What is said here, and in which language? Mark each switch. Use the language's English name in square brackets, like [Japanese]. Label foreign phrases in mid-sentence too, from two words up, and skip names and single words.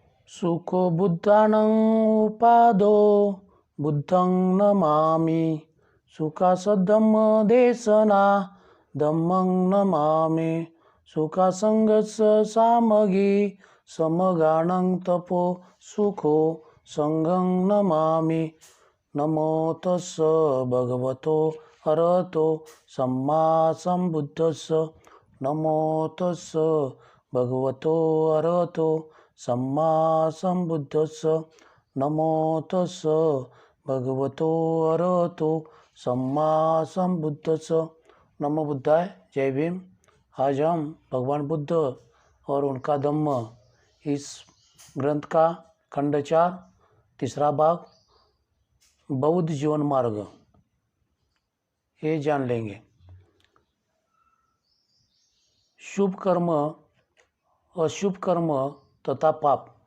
[Pali] सुखो बुद्धानं उपादो बुद्धं नमामि। सुखासद्धम्मदेशना धम्मं नमामि। सुखासंगस्य सामगी समगानं तपो सुखो संघं नमामि। नमो तस्स भगवतो अरहतो सम्मा सम्बुद्धस्स। नमो तस्स भगवतो अरहतो सम्मा सम्बुद्धस्स। नमो तस्स भगवतो अरहतो सम्मा सम्बुद्धस्स। नमो बुद्धाय। [Hindi] जय भीम। आज हम भगवान बुद्ध और उनका धम्म इस ग्रंथ का खंड 4 तीसरा भाग बौद्ध जीवन मार्ग ये जान लेंगे। शुभ कर्म, अशुभ कर्म तथा पाप।